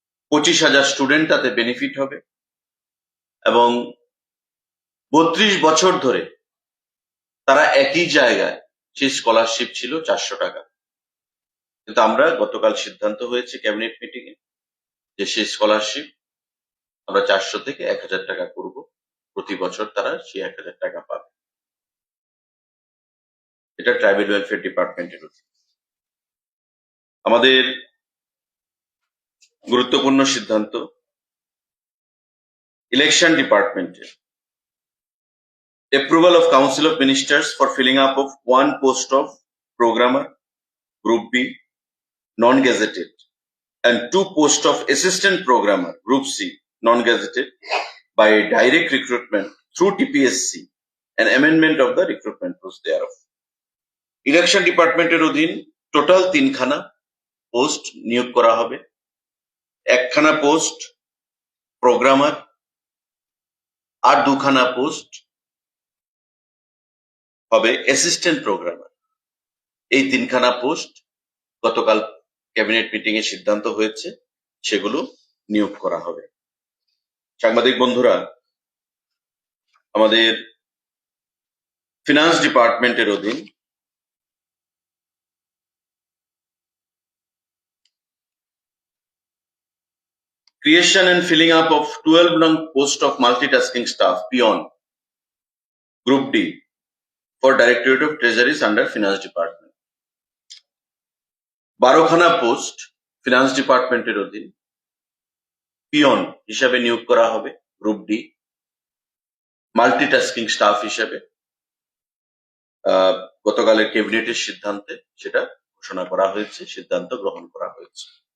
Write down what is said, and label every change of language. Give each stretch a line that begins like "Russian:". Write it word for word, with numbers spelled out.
Bangla: পঁচিশ হাজার স্টুডেন্ট তাতে বেনিফিট হবে, এবং বত্রিশ বছর ধরে তারা একই জায়গায় সেই স্কলারশিপ ছিল চারশো টাকা, কিন্তু আমরা গতকাল সিদ্ধান্ত হয়েছে ক্যাবিনেট মিটিং এ যে সেই স্কলারশিপ আমরা চারশো থেকে এক হাজার টাকা করব, প্রতি বছর তারা সেই এক হাজার টাকা পাবে। এটা ট্রাইবেল ওয়েলফেয়ার ডিপার্টমেন্টের উচিত। আমাদের গুরুত্বপূর্ণ সিদ্ধান্ত, ইলেকশন ডিপার্টমেন্টের
English: approval of Council of Ministers for filling up of one post of Programmer, Group B, Non-Gazetted, and two post of Assistant Programmer, Group C, Non-Gazetted, by direct recruitment through T P S C, and amendment of the recruitment rules thereof.
Bangla: Election Department এর অধীন total তিনখানা post নিয়োগ করা হবে। একখানা post programmer আর দুখানা post হবে assistant programmer. এই তিনখানা পোস্ট গতকাল ক্যাবিনেট মিটিং এ সিদ্ধান্ত হয়েছে সেগুলো নিয়োগ করা হবে। সাংবাদিক বন্ধুরা, আমাদের ফিনান্স ডিপার্টমেন্টের অধীন
English: Creation and filling up of twelve নং post of multitasking staff পিয়ন group D for Directorate of Treasuries under Finance Department।
Bangla: বারোখানা পোস্ট ফিনান্স ডিপার্টমেন্টের অধীন পিয়ন হিসাবে নিয়োগ করা হবে গ্রুপ ডি, মাল্টিটাস্কিং স্টাফ হিসাবে আহ, গতকালের ক্যাবিনেটের সিদ্ধান্তে সেটা ঘোষণা করা হয়েছে, সিদ্ধান্ত গ্রহণ করা হয়েছে।